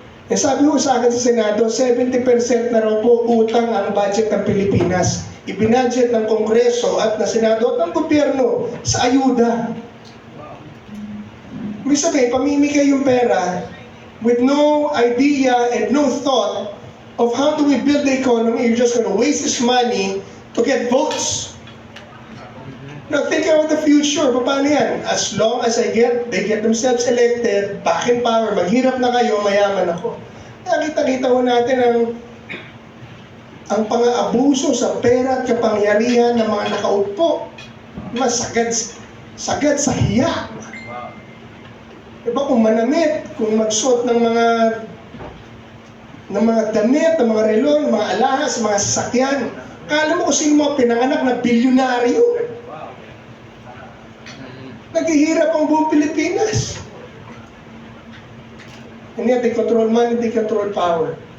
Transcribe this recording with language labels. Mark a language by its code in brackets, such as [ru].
[tl] Sabi ko sa akin sa Senado, 70% na raw po utang ang budget ng Pilipinas. Ibinudget ng Kongreso at ng Senado at ng gobyerno sa ayuda. May sabihin, pamimigay yung pera [en] with no idea and no thought of how do we build the economy. You're just going to waste this money to get votes. Now, think about the future. [tl] Paano yan? [en] As long as they get themselves elected, back in power, [tl] maghirap na kayo, mayaman ako. Nakita-kita ho natin ang pang-aabuso sa pera at kapangyarihan ng mga nakaupo. Sagad sa hiya. Diba kung manamit, kung magsuot ng mga damit, ng mga relo, ng mga alahas, mga sasakyan, kala mo kung sino mga pinanganak na bilyonaryo. Naghihirap ang buong Pilipinas. [en] And yet, they control money, they control power.